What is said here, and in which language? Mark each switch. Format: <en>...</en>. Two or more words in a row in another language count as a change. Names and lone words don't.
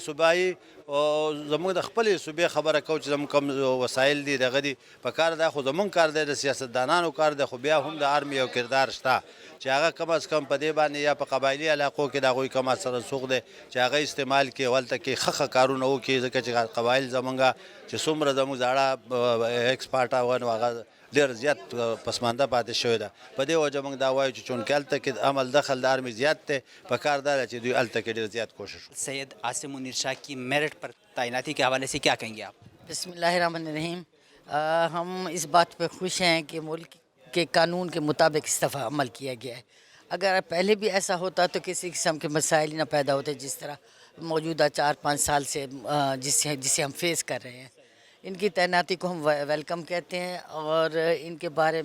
<ps>صوبایي زموږ د خپلې صوبې خبره کوم چې زموږ کوم وسایل دي دغه دي په کار دا خو زموږ کار دی د سیاستدانانو کار دی خو بیا هم د آرمي یو کردار شته چې هغه کم از کم په دې باندې یا په قبایلي علاقو کې د هغوی کم اثر رسوخ دی چې هغه استعمال کړي هلته کې ښه کارونه وکړي ځکه چې قبایل زموږ چې څومره زموږ زاړه ایکسپارټ وه نو هغه ډېر زیات پسمانده پاتې شوې ده په دې وجه موږ دا وایو چې چونکې هلته کې عمل دخل د آرمي زیات دی په کار دا ده چې دوی هلته کې ډېر زیات کوشش وکړي</ps> <ur>سید عاصم منیر شاہ کی میرٹ پر تعیناتی کے حوالے سے کیا کہیں گے آپ؟ بسم اللہ الرحمن الرحیم ہم اس بات پہ خوش ہیں کہ ملک کے قانون کے مطابق اس دفعہ عمل کیا گیا ہے اگر پہلے بھی ایسا ہوتا تو کسی قسم کے مسائل نہ پیدا ہوتے جس طرح موجودہ 4-5 سال سے جسے ہم فیس کر رہے ہیں ان کی تعیناتی کو ہم ویلکم کہتے ہیں اور ان کے بارے</ur>